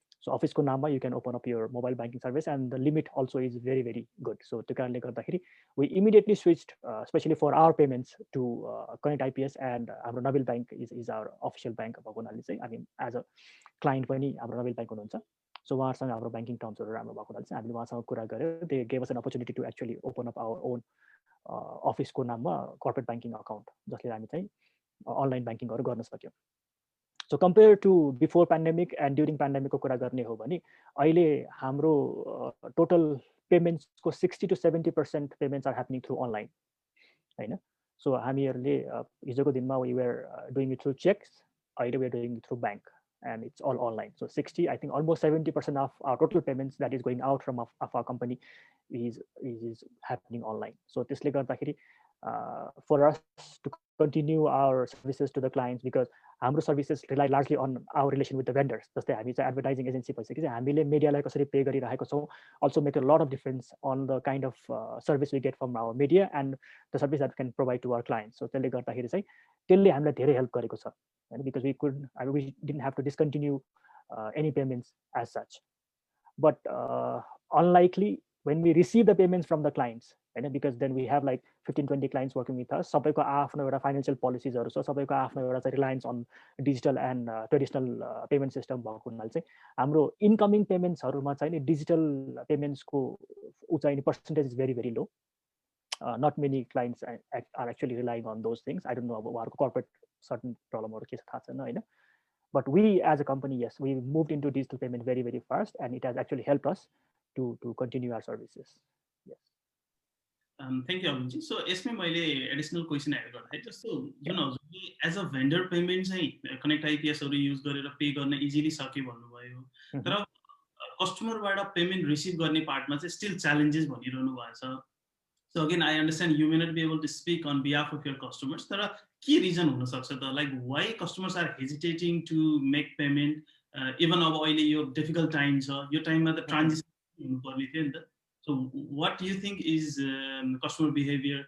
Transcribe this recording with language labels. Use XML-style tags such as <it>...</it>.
<en>So office</en> <ne>ko naamma</ne> <en>you can open up your mobile banking service and the limit also is very, very good. So</en> <ne>त्यो कारणले गर्दाखेरि</ne> <en>we immediately switched especially for our payments to Connect IPS and हाम्रो Nabil Bank is our official bank</en> <ne>भएको हुनाले चाहिँ</ne> <en>I mean as a client</en> <ne>पनि हाम्रो</ne> <en>Nabil Bank</en> <ne>हुनुहुन्छ. So उहाँहरूसँग हाम्रो ब्याङ्किङ टर्म्सहरू राम्रो भएको हुनाले चाहिँ हामीले उहाँसँग कुरा गरेर</ne> <en>they gave us an opportunity to actually open up our own</en> <ne>अफिसको नाममा कर्पोरेट ब्याङ्किङ अकाउन्ट जसले हामी चाहिँ अनलाइन ब्याङ्किङहरू गर्न सक्यौँ.</ne> <en>so compare to before pandemic and during</en> <ne>पेन्डेमिकको कुरा गर्ने हो भने अहिले हाम्रो total पेमेन्ट्सको 60 to 70%</ne> <en>payments are happening through online</en> <ne>होइन.</ne> <en>so</en> <ne>हामीहरूले हिजोको दिनमा</ne> <en>we were doing it through cheques,</en> <ne>अहिले</ne> <en>We are doing it through bank and it's all online. So 60, I think almost 70% of our total payments that is going out from of our company is happening online. So</en> <ne>त्यसले गर्दाखेरि</ne> <en>for us to continue our services to the clients because हाम्रो services rely largely on our relation with the vendors.</en> <ne>जस्तै हामी चाहिँ advertising agency भइसकेपछि हामीले मिडियालाई कसरी pay गरिरहेको छौँ</ne> <en>also make a lot of difference on the kind of service we get from our media and the service that we can provide to our clients. So</en> <ne>त्यसले गर्दाखेरि चाहिँ त्यसले हामीलाई धेरै हेल्प गरेको छ</ne> <en>because we didn't have to discontinue any payments as such. But unlikely when we receive the payments from the clients, because then we have like 15-20 clients working with us.</en> <ne>सबैको आफ्नो एउटा फाइनेन्शियल पोलिसिजहरू छ, सबैको आफ्नो एउटा चाहिँ</ne> <en>reliance on digital and traditional payment system</en> <ne>भएको हुनाले चाहिँ हाम्रो इन्कमिङ पेमेन्ट्सहरूमा चाहिँ नि डिजिटल पेमेन्ट्सको ऊ चाहिँ percentage</ne> <en>Is very very low. Not many clients are actually relying on those things. I don't know about corporate certain problem or case</en> <ne>होइन.</ne> <en>But we as a company, yes, we moved into digital payment very, very fast and it has actually helped us to continue our services. Yes. Thank you, Arunji.</en> <ne>So यसमै मैले additional question add गर्दाखेरि जस्तो जुन हजुरले as a vendor payment चाहिँ connect आइपिएसहरू use गरेर pay गर्न easily सक्यो भन्नुभयो, तर कस्टमरबाट पेमेन्ट रिसिभ गर्ने पार्टमा चाहिँ स्टिल च्यालेन्जेस भनिरहनु भएको छ.</ne> <en>So again, I understand you may not be able to speak on behalf of your customers. There are key reason</en> <ne>हुन सक्छ त,</ne> <en>like why customers are hesitating to make payment even</en> <ne>अब अहिले यो</ne> <en>difficult time</en> <ne>छ, यो टाइममा त ट्रान्जिसन हुनुपर्ने थियो नि त.</ne> <en>So what do you think is customer behavior?</en>